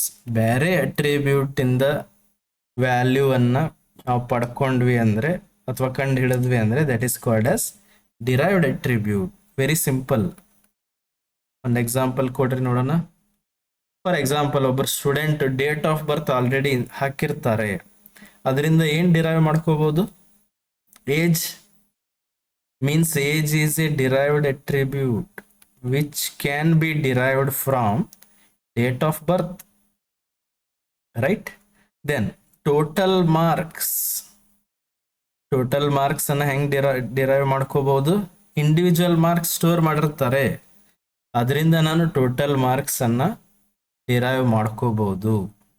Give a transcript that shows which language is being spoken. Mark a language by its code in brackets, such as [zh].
[kn] ಬೇರೆ ಅಟ್ರಿಬ್ಯೂಟ್ ಇಂದ ವ್ಯಾಲ್ಯೂ ಅನ್ನ ನಾವು ಪಡ್ಕೊಂಡ್ವಿ ಅಂದ್ರೆ ಅಥವಾ ಕಂಡು ಹಿಡಿದ್ವಿ ಅಂದ್ರೆ [en] That is called as derived attribute. Very simple. [kn] ಒಂದು ಎಕ್ಸಾಂಪಲ್ ಕೊಡ್ರಿ ನೋಡೋಣ. ಫಾರ್ ಎಕ್ಸಾಂಪಲ್, ಒಬ್ಬರು student date of birth already ಹಾಕಿರ್ತಾರೆ, ಅದರಿಂದ ಏನ್ ಡಿರೈವ್ ಮಾಡ್ಕೋಬಹುದು? [en] Age means age is a derived attribute. which can be derived from date of birth, right? [kn] Then total marks ಅನ್ನ ಹೆಂಗ್ ಡಿರೈವ್ ಮಾಡ್ಕೋಬಹುದು? ಇಂಡಿವಿಜುವಲ್ ಮಾರ್ಕ್ಸ್ ಸ್ಟೋರ್ ಮಾಡಿರ್ತಾರೆ, ಅದರಿಂದ ನಾನು ಟೋಟಲ್ ಮಾರ್ಕ್ಸ್ ಅನ್ನ ಡಿರೈವ್ ಮಾಡ್ಕೋಬಹುದು.